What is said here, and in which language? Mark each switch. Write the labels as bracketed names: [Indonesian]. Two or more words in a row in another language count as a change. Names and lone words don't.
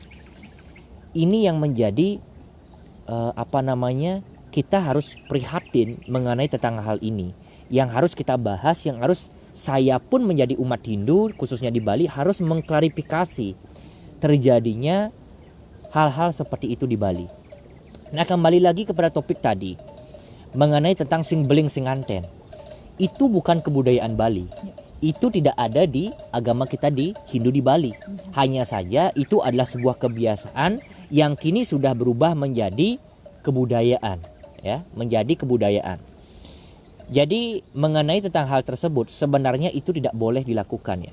[Indonesian] Ini yang menjadi kita harus prihatin mengenai tentang hal ini, yang harus kita bahas, yang harus saya pun menjadi umat Hindu khususnya di Bali harus mengklarifikasi terjadinya hal-hal seperti itu di Bali. Nah, kembali lagi kepada topik tadi mengenai tentang [Balinese] sing beling sing anten. [Indonesian] Itu bukan kebudayaan Bali. Itu tidak ada di agama kita di Hindu di Bali. Hanya saja itu adalah sebuah kebiasaan yang kini sudah berubah menjadi kebudayaan, ya, menjadi kebudayaan. Jadi mengenai tentang hal tersebut sebenarnya itu tidak boleh dilakukan ya.